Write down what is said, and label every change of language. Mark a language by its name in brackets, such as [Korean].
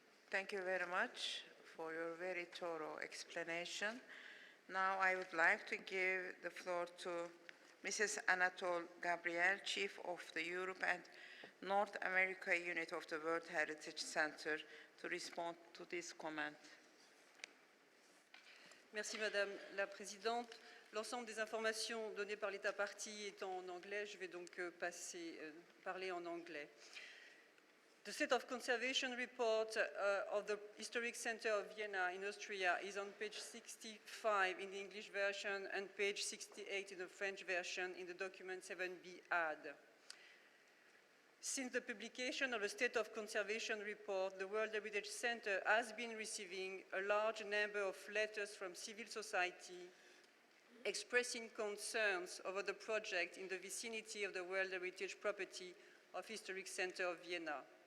[English] Thank you very much for your very thorough explanation. Now I would like to give the floor to Mrs. Anatole Gabriel, Chief of the Europe and North America Unit of the World Heritage Center, to respond to this comment. [French] Merci Madame la Présidente. L'ensemble des informations données par l'État partie étant en anglais, je vais donc parler en anglais. [English] The State of Conservation Report of the Historic Center of Vienna in Austria is on page 65 in the English version and page 68 in the French version in the document 7B add. Since the publication of the State of Conservation Report, the World Heritage Center has been receiving a large number of letters from civil society expressing concerns over the project in the vicinity of the World Heritage property of Historic Center of Vienna.